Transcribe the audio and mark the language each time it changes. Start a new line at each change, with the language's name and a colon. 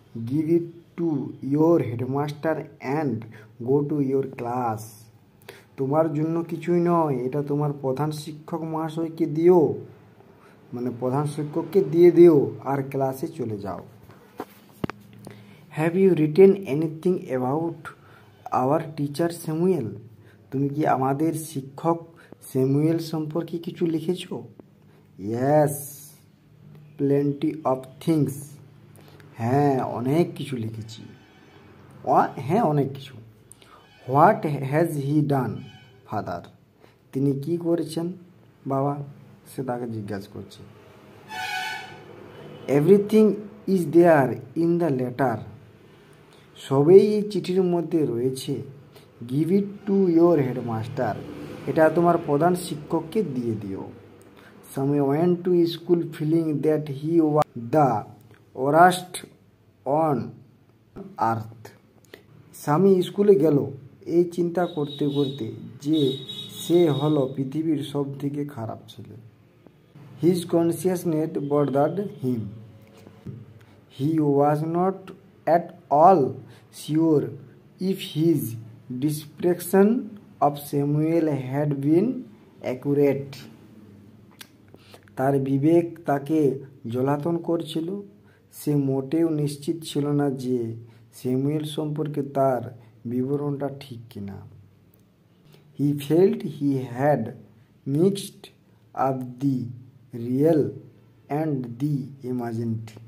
English: Give it to your headmaster and go to your class.
Bangla: তোমার জন্য কিছুই নয়, এটা তোমার প্রধান শিক্ষক মহাশয়কে দিও, মানে প্রধান শিক্ষককে দিয়ে দিও আর ক্লাসে চলে যাও।
English: Have you written anything about our teacher Samuel?
Bangla: তুমি কি আমাদের শিক্ষক স্যামুয়েল সম্পর্কে কিছু লিখেছো?
English: Yes. Plenty of things.
Bangla: হ্যাঁ, অনেক কিছু লিখেছি। অনেক কিছু।
English: What has he done father?
Bangla: তিনি কি করেছেন বাবা? সে তাকে জিজ্ঞাসা করছে।
English: Everything is there in the letter.
Bangla: সবই এই চিঠির মধ্যে রয়েছে।
English: Give it to your headmaster.
Bangla: এটা তোমার প্রধান শিক্ষককে দিয়ে দিও।
English: Sami went to school feeling that he was the worst on earth.
Bangla: স্বামী স্কুলে গেল এই চিন্তা করতে করতে যে সে হলো পৃথিবীর সব থেকে খারাপ ছেলে।
English: His consciousness bothered him. He was not at all sure if his description of Samuel had been accurate.
Bangla: তার বিবেক তাকে জ্বলাতন করছিল। সে মোটেও নিশ্চিত ছিল না যে স্যামুয়েল সম্পর্কে তার বিবরণটা ঠিক কিনা।
English: He felt he had mixed up the real and the imagined.